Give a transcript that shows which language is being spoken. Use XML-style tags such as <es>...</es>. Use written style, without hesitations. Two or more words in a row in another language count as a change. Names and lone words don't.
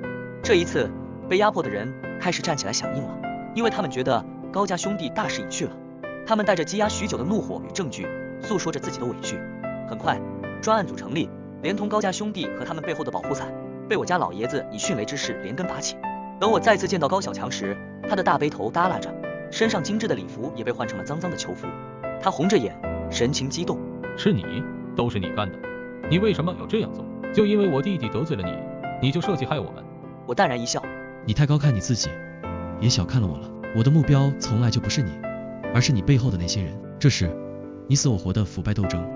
<zh>這一次，被壓迫的人開始站起來響應了，因為他們覺得高家兄弟大勢已去了。他們帶着積壓許久的怒火與證據，訴說着自己的委屈。很快，專案組成立，連同高家兄弟和他們背後的保護傘，被我家老爺子以迅雷之勢連根拔起。等我再次見到高小強時，他的大背頭耷拉着，身上精致的禮服也被換成了髒髒的囚服。他紅着眼，神情激動。是你，都是你幹的，你為什麼要這樣做？就因為我弟弟得罪了你，你就設計害我們？我淡然一笑。你太高看你自己，也小看了我了。我的目標從來就不是你，而是你背後的那些人。這是你死我活的腐敗鬥爭。</zh>